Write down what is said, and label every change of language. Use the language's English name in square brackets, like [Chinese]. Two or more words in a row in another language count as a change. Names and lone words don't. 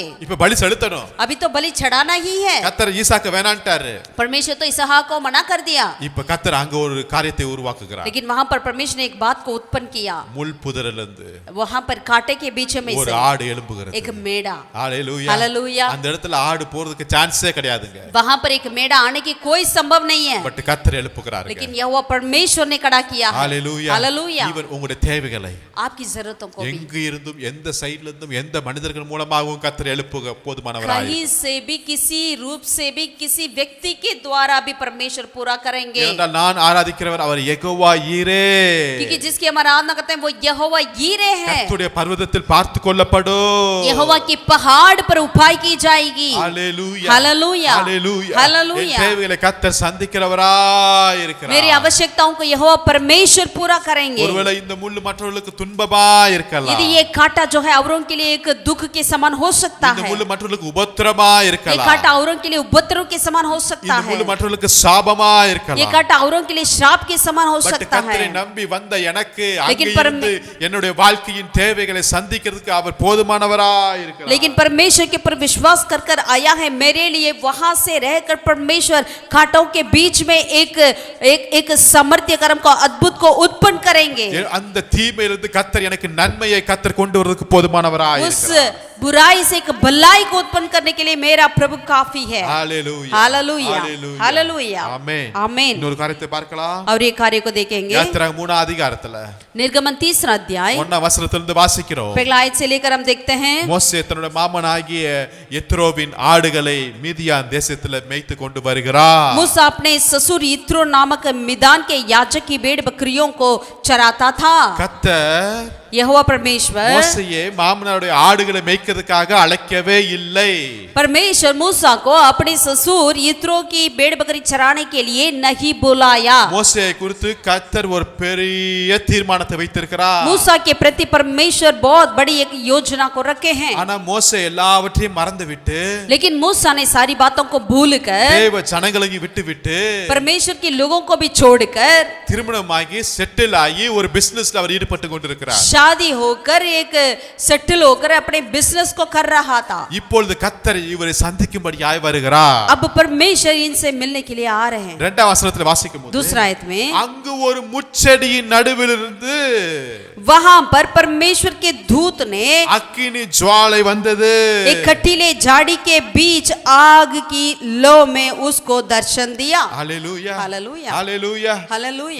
[Tamil] இப்ப பலி செலுத்தணும், [Hindi] अभी तो बलि चढ़ाना ही है। [Tamil] கர்த்தர் ஈசாக்கு வேணான்ட்டாரு. [Hindi] परमेश्वर तो इसहाक को मना कर दिया, [Tamil] இப்ப கர்த்தர் அங்க ஒரு காரியத்தை உருவாக்குகிறார். [Hindi] लेकिन वहां पर परमेश्वर ने एक बात को उत्पन्न किया। [Tamil] முள் புதரிலிருந்து [Hindi] वहां पर कांटे के बीच में [Tamil] ஒரு [Hindi] से [Tamil] ஆடு எழும்புகிறது. [Hindi] एक मेढ़ा। [Tamil] ஹalleluya, [Hindi] हालेलुया। [Tamil] அந்த இடத்துல ஆடு போறதுக்கு சான்ஸே கிடையாதுங்க. [Hindi] वहां पर एक मेढ़ा आने की कोई संभव नहीं है, [Tamil] பட் கர்த்தர் எழுப்புகிறார். [Hindi] लेकिन यहोवा परमेश्वर ने खड़ा किया है। [Tamil] ஹalleluya, [Hindi] हालेलुया। [Tamil] ஈவன் உங்களுடைய தேவைகளை [Hindi] आपकी जरूरतों को भी [Tamil] எங்கு இருந்தும் எந்த சைடுல இருந்தும் எந்த மனிதர்கள் மூலமாகவும் கர்த்தர் எழுப்புக போதுமானவராய். [Hindi] कहीं से भी, किसी रूप से भी, किसी व्यक्ति के द्वारा भी परमेश्वर पूरा करेंगे, [Tamil] ஏனென்றால் நான் ஆராதிக்கிறவர் அவர் யெகோவா ஈரே. [Hindi] क्योंकि जिसकी हम आराधना करते हैं वो यहोवा यीरे है। [Tamil] கர்த்தருடைய பர்வதத்தில் பார்த்து கொள்ளப்படும். [Hindi] यहोवा की पहाड़ पर उपाय की जाएगी। [Tamil] ஹalleluya, [Hindi] हालेलुया, [Tamil] ஹalleluya, [Hindi] हालेलुया। [Tamil] என் தேவைகளை கர்த்தர் சந்திக்கிறவராய் இருக்கிறார். [Hindi] मेरी आवश्यकताओं को यहोवा परमेश्वर पूरा करेंगे। [Tamil] ஒருவேளை இந்த முள்ளு மற்றவர்களுக்கு துன்பமா இருக்கலாம், [Hindi] यदि ये कांटा जो है औरों के लिए एक दुख के समान हो सकता [Tamil] இந்த [Hindi] है, [Tamil] முள்ளு மற்றவர்களுக்கு உபத்திரமா [Hindi] ये [Tamil] இருக்கலாம், [Hindi] कांटा औरों के लिए उपद्रव के समान हो सकता [Tamil] இந்த [Hindi] है, [Tamil] முள்ளு மற்றவர்களுக்கு சாபமா [Hindi] ये [Tamil] இருக்கலாம். [Hindi] कांटा औरों के लिए श्राप के समान हो [Tamil] பட் [Hindi] सकता है, [Tamil] கர்த்தரை நம்பி வந்த எனக்கு [Hindi] लेकिन [Tamil] அங்கிருந்து என்னுடைய வாழ்க்கையின் தேவைகளை சந்திக்கிறதுக்கு அவர் போதுமானவராய் இருக்கிறார். [Hindi] लेकिन परमेश्वर के पर विश्वास कर कर आया है मेरे लिए। वहां से रहकर परमेश्वर कांटों के बीच में एक सामर्थ्य कर्म को, अद्भुत को उत्पन्न करेंगे। [Tamil] அந்த தீமையிலிருந்து கர்த்தர் எனக்கு நன்மையை கர்த்தர் கொண்டு வரதுக்கு போதுமானவராய் [Hindi] उस [Tamil] இருக்கிறார். [Hindi] बुराई से एक भलाई को उत्पन्न करने के लिए मेरा प्रभु काफी है। [Tamil] ஹalleluya, [Hindi] हालेलुया, [Tamil] ஹalleluya, [Hindi] हालेलुया, [Tamil] ஆமென். [Hindi] आमीन। [Tamil] இன்னொரு காரியத்தை பார்க்கலாம். [Hindi] और ये कार्य को देखेंगे [Tamil] யாத்திராகமம் 3 அதிகாரத்துல [Hindi] निर्गमन 3 अध्याय [Tamil] 1 வசனத்திலிருந்து வாசிக்கிறோம். [Hindi] पहला आयत से लेकर हम देखते हैं। [Tamil] மோசே தன்னுடைய மாமனாகிய எத்ரோவின் ஆடுகளை மீதியான் தேசத்துல மேய்த்து கொண்டு வருகிறார். [Hindi] मूसा अपने ससुर यित्रो नामक मिदान के याजक की भेड़ बकरियों को चराता था। [Tamil] கர்த்தர் [Hindi] यहोवा परमेश्वर [Tamil] மோசேயை மாமனாருடைய ஆடுகளை மேய்க்கிறதுக்காக அழைக்கவே இல்லை. [Hindi] परमेश्वर मूसा को अपने ससुर यित्रो की भेड़ बकरी चराने के लिए नहीं बुलाया। [Tamil] மோசேயை குறித்து கர்த்தர் ஒரு பெரிய தீர்மானத்தை வைத்திருக்கிறார். [Hindi] मूसा के प्रति परमेश्वर बहुत बड़ी एक योजना को रखे हैं, [Tamil] ஆனா மோசே எல்லாவற்றையும் மறந்துவிட்டு, [Hindi] लेकिन मूसा ने सारी बातों को भूलकर, [Tamil] தேவ ஜனங்களையும் விட்டுவிட்டு, [Hindi] परमेश्वर के लोगों को भी छोड़कर, [Tamil] திருமணமாகி செட்டில் ஆகி ஒரு பிசினஸ்ல அவர் ஈடுபட்டு கொண்டிருக்கிறார். [Hindi] शादी होकर एक सेटल होकर अपने बिजनेस को कर रहा था। [Tamil] இப்பொழுது கர்த்தர் இவரை சந்திக்கும்படியாய் வருகிறார். [Hindi] अब परमेश्वर इनसे मिलने के लिए आ रहे हैं। [Tamil] 2 वசனத்துல வாசிக்கும்போது [Hindi] दूसरा आयत में [Tamil] அங்கு ஒரு முச்செடியின் நடுவில் இருந்து [Hindi] वहां पर परमेश्वर के दूत ने [Tamil] அக்கினி ஜுவாலை வந்தது. [Hindi] एक कटीले झाड़ी के बीच आग की लो में उसको दर्शन दिया। [Tamil] ஹalleluya, [Hindi] हालेलुया, [Tamil] ஹalleluya. [Hindi] हालेलुया।